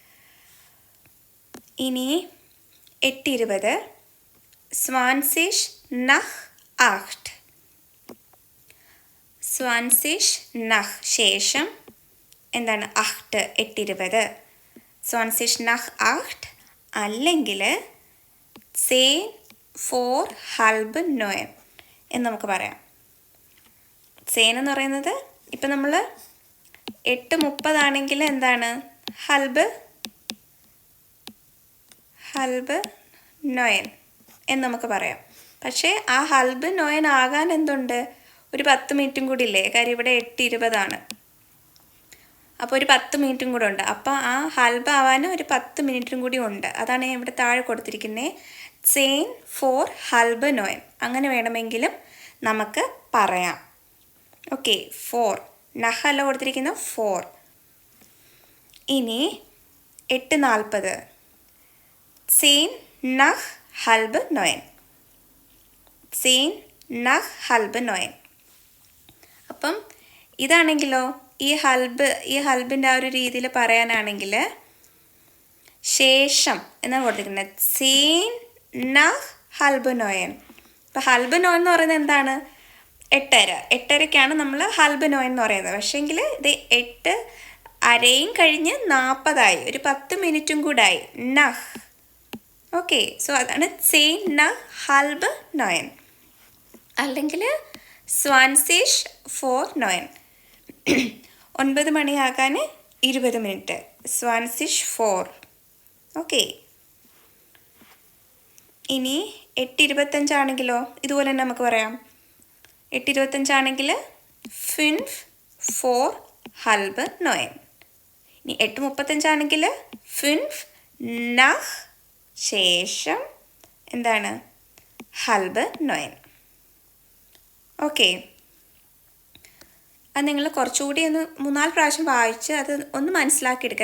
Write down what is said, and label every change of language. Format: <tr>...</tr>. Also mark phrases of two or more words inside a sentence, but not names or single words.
<ml>ഇനി 8:20</ml> <de>20 nach 8 20 nach</de> <ml>ശേഷം എന്താണ് 8 8:20</ml> <de>20 nach 8</de> <ml>അല്ലെങ്കിൽ</ml> <de>10 vor halb 9</de> <ml>എന്ന് നമുക്ക് പറയാം. 10 എന്ന് പറയുന്നത് ഇപ്പം നമ്മൾ 8:30 ആണെങ്കിൽ എന്താണ് halb 9 എന്ന് നമുക്ക് പറയാം. പക്ഷേ ആ halb 9 ആകാൻ എന്തുണ്ട്, ഒരു 10 മിനിറ്റും കൂടി ഇല്ലേ, കാര്യം ഇവിടെ 8:20 ആണ്. അപ്പോൾ ഒരു 10 മിനിറ്റും കൂടെ ഉണ്ട്. അപ്പോൾ ആ halb ആവാൻ ഒരു 10 മിനിറ്റും കൂടി ഉണ്ട്. അതാണ് ഇവിടെ താഴെ കൊടുത്തിരിക്കുന്നത്</ml> <de>10 vor halb 9</de> <ml>അങ്ങനെ വേണമെങ്കിലും നമുക്ക് പറയാം. ഓക്കെ, 4 നഹ് അല്ല കൊടുത്തിരിക്കുന്നത് 4.</ml> <de>ഇനി 8:40 10 nach halb 9. 10 nach halb 9.</de> <ml>അപ്പം ഇതാണെങ്കിലോ ഈ ഹൽബിൻ്റെ ആ ഒരു രീതിയിൽ പറയാനാണെങ്കിൽ ശേഷം എന്നാണ് കൊടുത്തിരിക്കുന്നത്</ml> <de>10 nach halb 9.</de> <ml>അപ്പോൾ halb 9 എന്ന് പറയുന്നത് എന്താണ്? 8:30ക്കാണ് നമ്മൾ halb 9 എന്ന് പറയുന്നത്. പക്ഷേങ്കിൽ ഇത് 8:30 കഴിഞ്ഞ് 40 ഒരു 10 മിനിറ്റും കൂടെ ആയി. നഹ്. ഓക്കെ, സോ അതാണ്</ml> <de>10 nach halb 9.</de> <ml>അല്ലെങ്കിൽ 20 vor 9. 9 മണിയാകാൻ 20 മിനിറ്റ്. 20 vor. ഓക്കെ. ഇനി 8:25 ആണെങ്കിലോ ഇതുപോലെ തന്നെ നമുക്ക് പറയാം. 8:25 ആണെങ്കിൽ</ml> <de>5 vor halb 9.</de> <ml>ഇനി 8:35 ആണെങ്കിൽ 5 nach ശേഷം എന്താണ് halb 9. ഓക്കെ, അത് നിങ്ങൾ കുറച്ചുകൂടി ഒന്ന് 3-4 പ്രാവശ്യം വായിച്ച് അത് ഒന്ന് മനസ്സിലാക്കിയെടുക്കുക.</ml>